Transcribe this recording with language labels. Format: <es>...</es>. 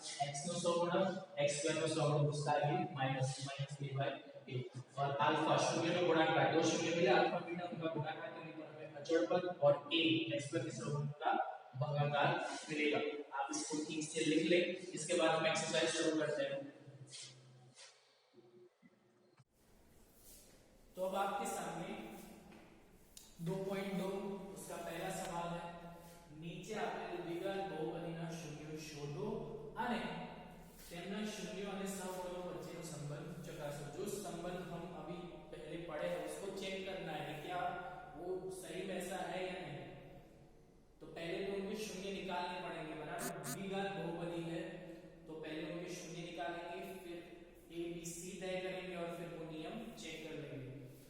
<hi>x નો 100 गुणा x square નો 100 गुणा उसका आगे माइनस b बाय a और अल्फा शून्य નો गुणाकार दो शून्य मिले अल्फा बीटा उनका गुणाकार करने पर हमें अचर पद और a x स्क्वायर के 100 गुणा का भागाकार मिलेगा। आप इसको ठीक से लिख लें। इसके बाद हम एक्सरसाइज शुरू करते हैं। तो अब आपके सामने 2.2 उसका पहला सवाल है।</hi> <gu>નીચે આપેલ દ્વિઘાત બહુપદીના શૂન્યો શોધો અને તેમના શૂન્યો અને સહગુણકો વચ્ચેનો સંબંધ ચકાસો।</gu> <hi>जो संबंध हम अभी पहले पढ़े हैं उसको चेक करना है क्या वो सही वैसा है या नहीं। तो पहले तो उनके शून्य निकालने पड़ेंगे बराबर। द्विघात बहुपदी है तो पहले उनके शून्य निकालेंगे फिर a b c तय करेंगे और फिर वो नियम चेक कर लेंगे।</hi>